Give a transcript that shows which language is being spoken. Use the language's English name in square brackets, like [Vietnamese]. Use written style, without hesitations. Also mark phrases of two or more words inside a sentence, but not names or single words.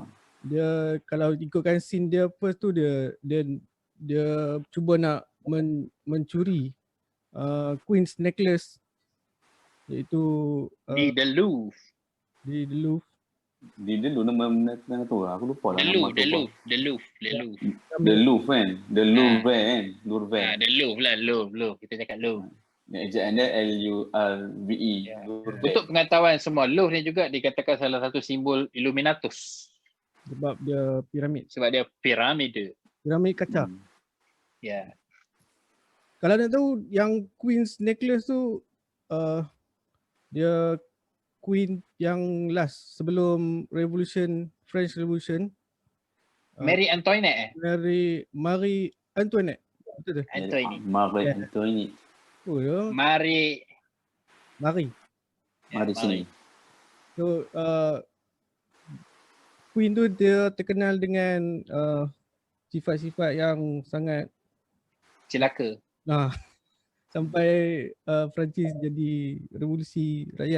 [Malay] Dia kalau ikutkan scene dia first tu dia cuba nak mencuri Queen's necklace iaitu di The Louvre. Di The Louvre nama tu aku lupa lah. The Louvre kan. The Louvre kan. The Louvre lah, Louvre. Kita cakap Louvre. Ejaan dia L-U-R-V-E. Untuk pengetahuan semua, Louvre ni juga dikatakan salah satu simbol Illuminatus. Sebab dia piramid. Sebab dia piramida. Piramid kaca. Ya. Kalau nak tahu yang Queen's Necklace tu dia Queen yang last sebelum French Revolution. Mary Antoinette Marie Antoinette. Betul tu? Antoinette. Marie Antoinette. Oh ya, Marie. Marie. Mari sini. So Queen tu dia terkenal dengan sifat-sifat yang sangat Celaka. sampai Perancis jadi revolusi rakyat.